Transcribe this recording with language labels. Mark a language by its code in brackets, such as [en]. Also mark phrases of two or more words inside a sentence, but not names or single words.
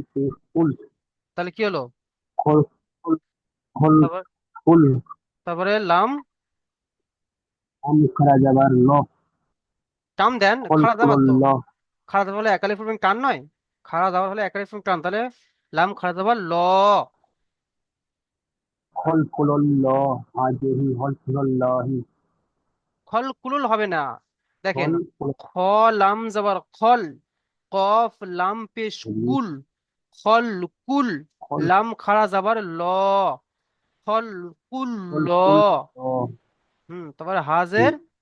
[bn] তাহলে কি হলো? খল খল তারপর কুল তারপরে লাম লাম খারা যাবার ল টান দেন, খল খাড়া দাবার কুল তো, ল খাড়া দাবার হলে একালিফ পড়বেন, টান নয়। খাড়া দাবার হলে একালিফ পড়বেন টান, তাহলে লাম খাড়া দাবার ল। খল কুল ল হাজিহি হল কুল লাহি খল কুলুল হবে না, দেখেন, খল কুল খ লাম যাবার খল, কফ লাম পেশ কুল, খল কুল, খল লাম খাড়া যাবার ল, খল কুল খল ল। কুল ল তারপরে হাজের